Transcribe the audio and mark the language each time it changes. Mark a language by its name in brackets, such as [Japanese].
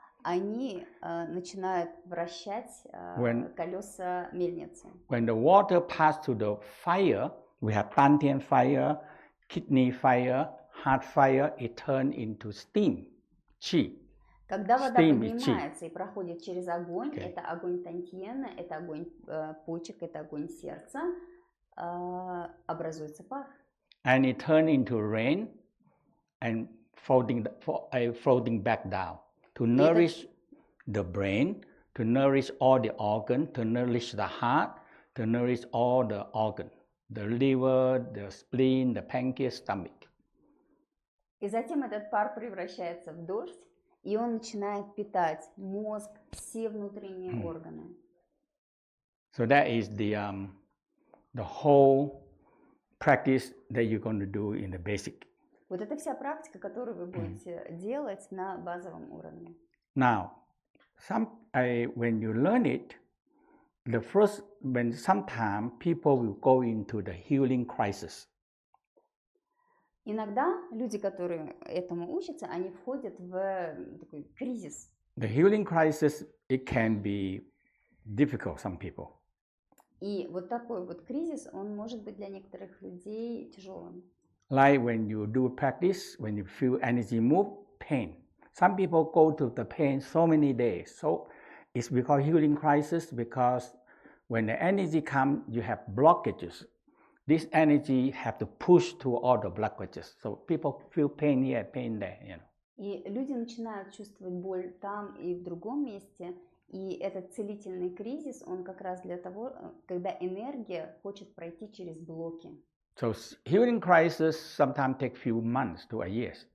[Russian] Они начинают вращать колеса мельницы. [English] When the water passes to the fire, we have Dantian fire, kidney fire, heart fire, it turns into steam, qi. [Russian] Когда вода поднимается и проходит через огонь, это огонь Тантьена, это огонь почек, это огонь сердца, образуется пар. [English] And it turns into rain and floating back down. To nourish the brain, to nourish all the organs, to nourish the heart, to nourish all the organs, the liver, the spleen, the pancreas, stomach. [Russian] И затем этот пар превращается в дождь, и он начинает питать мозг, все внутренние органы. [English] So that is the whole practice that you're going to do in the basic. [Russian] Вот это вся практика, которую вы будете делать на базовом уровне. [English] Now, when you learn it, sometimes people will go into the healing crisis. [Russian] Иногда люди, которые этому учатся, они входят в такой кризис. [English] The healing crisis, it can be difficult some people. [Russian] И вот такой вот кризис, он может быть для некоторых людей тяжелым. [English] Like when you do practice, when you feel energy move, pain. Some people go to the pain so many days. So it's because healing crisis, because when the energy comes, you have blockages. This energy have to push to all the blockages. So people feel pain here, pain there, you know. [Russian] И люди начинают чувствовать боль там и в другом месте. И этот целительный кризис, он как раз для того, когда энергия хочет пройти через блоки. [English] So healing crisis sometimes take few months to a year.